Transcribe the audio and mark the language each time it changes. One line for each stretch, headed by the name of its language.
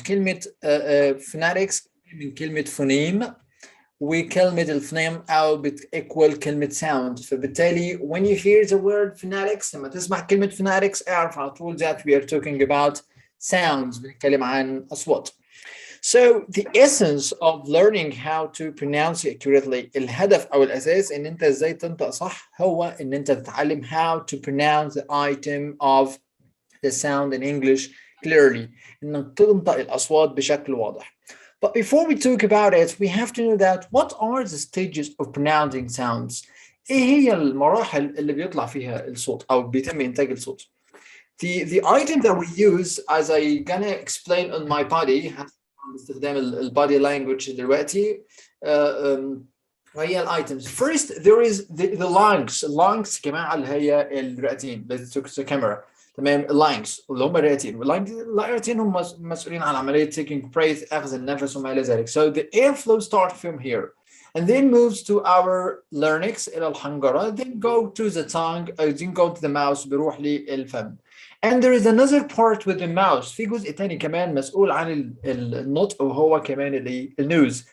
Arabic: كلمه phonetics من كلمه فونيم، وكلمة الفونيم أو بتيكوال كلمة sound. فبالتالي
English: when you hear the word phonetics،
Arabic: لما تسمع كلمة phonetics اعرف على طول
English: that we are talking about sounds.
Arabic: بنتكلم عن أصوات.
English: So the essence of learning how to pronounce accurately،
Arabic: الهدف أو الأساس إن أنت إزاي تنطق صح هو إن أنت تتعلم
English: how to pronounce the item of the sound in English clearly،
Arabic: إنك تنطق الأصوات بشكل واضح.
English: But before we talk about it, we have to know that what are the stages of pronouncing sounds؟
Arabic: ايه هي المراحل اللي بيطلع فيها الصوت او بيتم انتاج الصوت؟
English: The item that we use as I gonna explain on my body،
Arabic: باستخدام البادي language دلوقتي وهي الايتمز.
English: First there is the lungs.
Arabic: Lungs جماعة اللي هي الرئتين.
English: Let's look at the camera.
Arabic: تمام. اللانجز اللي هم الرئتين، والرئتين هم مسؤولين عن عمليه
English: taking breath،
Arabic: اخذ النفس وما الى ذلك.
English: So the airflow starts from here and then moves to our larynx
Arabic: الى الحنجره،
English: then go to the tongue then go to the mouth،
Arabic: بيروح للفم.
English: And there is another part with the mouth.
Arabic: في جزء تاني كمان مسؤول عن النطق وهو كمان النوز.